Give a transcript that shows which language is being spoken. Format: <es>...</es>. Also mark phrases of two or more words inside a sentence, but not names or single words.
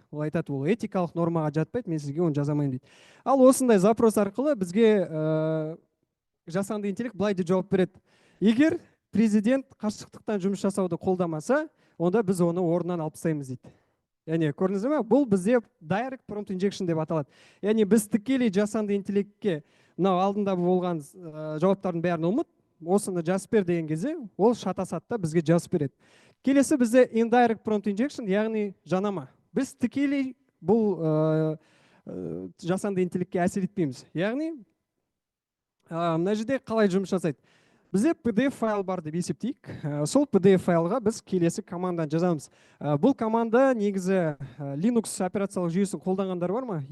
<kk>Ол айтады, ол этикалық нормаға жатпайды, мен сізге оны жазамайын дейді. Ал осындай запрос арқылы бізге жасанды интеллект былай деп жауап береді: егер президент қашықтықтан жұмыс жасауды қолдамаса, онда біз оны орнынан алып тастаймыз дейді. Яғни көрдіңіз бе, бұл бізде</kk> <en>direct prompt injection</en> <kk>деп аталады. Яғни біз тікелей жасанды интеллектке мынау алдында болған жауаптардың бәрін ұмыт, осыны жазып бер деген кезде ол шатасады да бізге жазып береді. Келесі бізде</kk> <en>indirect prompt injection,</en> <kk>яғни жанама. Біз тікелей бұл жасанды интеллектке әсер етпейміз. Яғни мына жерде қалай жұмыс жасайды? Бізде PDF файл бар деп есептейік. Сол PDF файлға біз келесі команданы жазамыз. Бұл команда негізі Linux операциялық жүйесін қолданғандар бар ма?</kk>